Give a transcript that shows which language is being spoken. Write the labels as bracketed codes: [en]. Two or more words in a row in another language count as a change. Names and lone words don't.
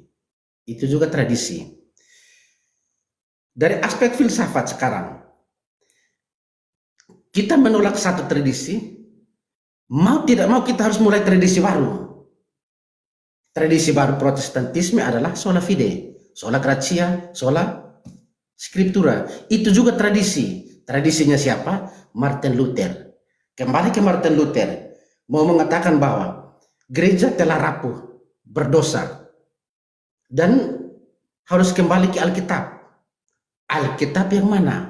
[id] Itu juga tradisi. Dari aspek filsafat sekarang, kita menolak satu tradisi, mau tidak mau kita harus mulai tradisi baru. Tradisi baru Protestantisme adalah [la] sola fide, sola gratia, sola scriptura. [id] Itu juga tradisi. Tradisinya siapa? Martin Luther. Kembali ke Martin Luther, mau mengatakan bahwa gereja telah rapuh berdosa dan harus kembali ke Alkitab. Alkitab yang mana?